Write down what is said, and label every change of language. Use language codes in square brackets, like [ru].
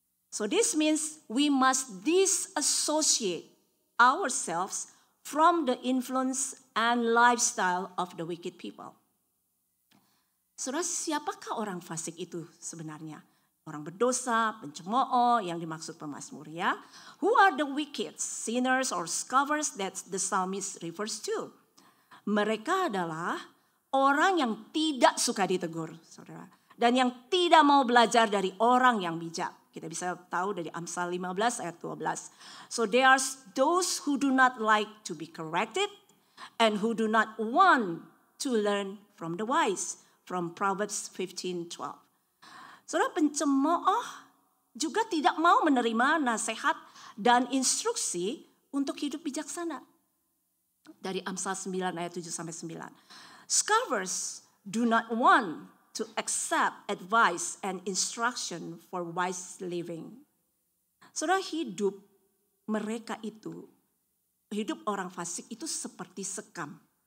[en] So this means we must disassociate ourselves from the influence and lifestyle of the wicked people. [id] Saudara, siapakah orang fasik itu sebenarnya? Orang berdosa, pencemooh yang dimaksud pemazmur, ya. [en] Who are the wicked, sinners or scoffers that the psalmist refers to? [id] Mereka adalah orang yang tidak suka ditegur, saudara. Dan yang tidak mau belajar dari orang yang bijak. Kita bisa tahu dari Amsal 15 ayat 12. [en] So there are those who do not like to be corrected and who do not want to learn from the wise. From Proverbs 15:12. [id] Saudara, pencemooh juga tidak mau menerima nasihat dan instruksi untuk hidup bijaksana. Dari Amsal 9 ayat 7-9. [en] Scoffers do not want to accept advice and instruction for wise living. [id] Saudara, hidup mereka itu, hidup orang fasik itu seperti sekam.